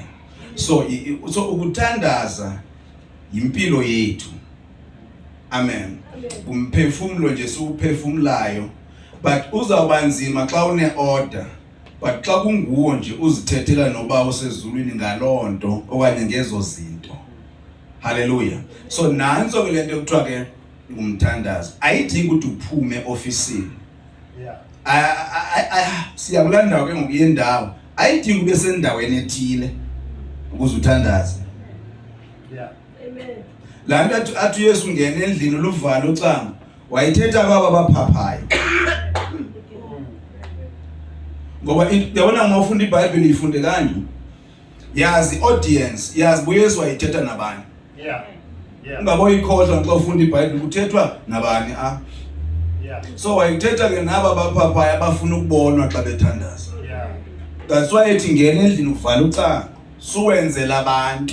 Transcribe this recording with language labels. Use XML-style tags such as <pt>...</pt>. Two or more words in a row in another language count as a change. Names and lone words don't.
<xh>So ukuthandaza impilo yethu. Amen. Umphefumulo nje siwuphefumulayo but uzawuba nzima xa une order but xa kunguwo nje uzithethela noba usezulwini ngalonto okanye ngezo zinto. Hallelujah. So nanso ke lento ekuthiwa ke umthandazo ayidingi ukuthi uphume ofisini. Siyakulanda ke ngokuyendawo ayidingi ube sendaweni ethile ukuze uthandaze. Amen. La nto athi Yesu ngene endlini luvalo ucango wayithetha kwaba baphaphayo. Ngoba yabona uma ufunda iBhayibheli ifunde kanje yazi audience yazi buyesu wayithetha nabani. Ungaboyi ikhohlwa xa ufunda iBhayibheli kuthethwa nabani so wayithetha ke naba baphaphayo abafuna ukubonwa xa bethandaza.</xh> <en>That's why</en> <xh>ethi ngene endlini uvala ucango suwenzela abantu.</xh>